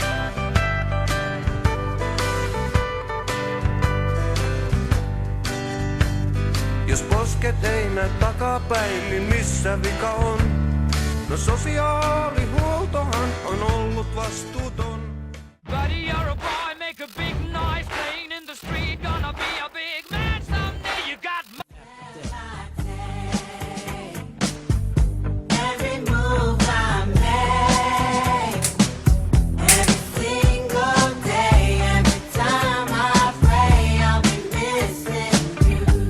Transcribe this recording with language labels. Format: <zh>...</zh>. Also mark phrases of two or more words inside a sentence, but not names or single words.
<fi>Jos posket ei näy takapäin, niin missä vika on? No sosiaalihuoltohan on ollut vastuuton.</fi> <en>Buddy, you're a boy, make a big noise, playing in the street, gonna be a big man someday. You got Every move I make, every single day, every time I pray, I'll be missing you.</en>